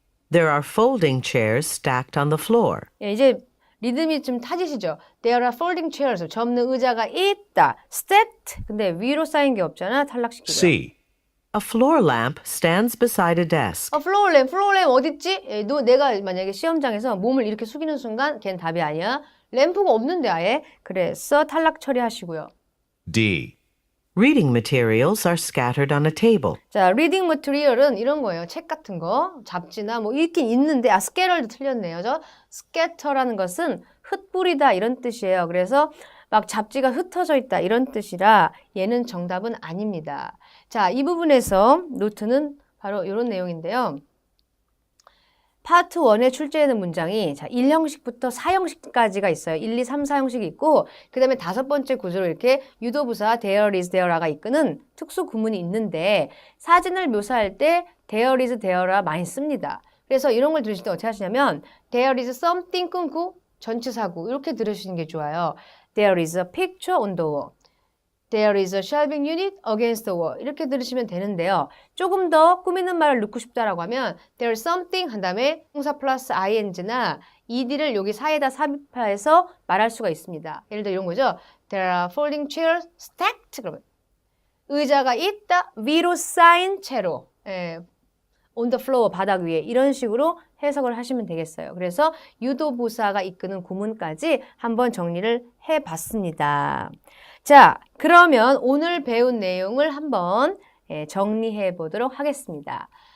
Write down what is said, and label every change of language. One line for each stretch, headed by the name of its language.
English: There are folding chairs stacked on the floor.
Korean: 예, 이제 리듬이 좀 타지시죠?
English: There are folding chairs.
Korean: 접는 의자가 있다. Stacked. 근데 위로 쌓인 게 없잖아. 탈락시키고요.
English: C. A floor lamp stands beside a desk.
Korean: 플로어램 어딨지? 예, 내가 만약에 시험장에서 몸을 이렇게 숙이는 순간 걔는 답이 아니야. 램프가 없는데 아예. 그래서 탈락 처리하시고요.
English: D. Reading materials are scattered on a table.
Korean: 자, reading material은 이런 거예요. 책 같은 거, 잡지나 뭐 있긴 있는데, scatter도 틀렸네요. scatter라는 것은 흩뿌리다 이런 뜻이에요. 그래서 막 잡지가 흩어져 있다 이런 뜻이라 얘는 정답은 아닙니다. 자, 이 부분에서 노트는 바로 이런 내용인데요. 파트 1에 출제되는 문장이 자, 1형식부터 4형식까지가 있어요. 1, 2, 3, 4형식이 있고 그 다음에 다섯 번째 구조로 이렇게 유도부사 there is, there가 이끄는 특수 구문이 있는데 사진을 묘사할 때 there is, there가 많이 씁니다. 그래서 이런 걸 들으실 때 어떻게 하시냐면
English: there is something
Korean: 끊고 전치사구 이렇게 들으시는 게 좋아요.
English: There is a picture on the wall. There is a shelving unit against the wall.
Korean: 이렇게 들으시면 되는데요. 조금 더 꾸미는 말을 넣고 싶다라고 하면
English: there is something
Korean: 한 다음에 동사 플러스 ing나 ed를 여기 사이에다 삽입해서 말할 수가 있습니다. 예를 들어 이런 거죠.
English: There are folding chairs stacked.
Korean: 그러면 의자가 있다. 위로 쌓인 채로.
English: on the floor,
Korean: 바닥 위에 이런 식으로 해석을 하시면 되겠어요. 그래서 유도부사가 이끄는 구문까지 한번 정리를 해봤습니다. 자, 그러면 오늘 배운 내용을 한번 정리해 보도록 하겠습니다.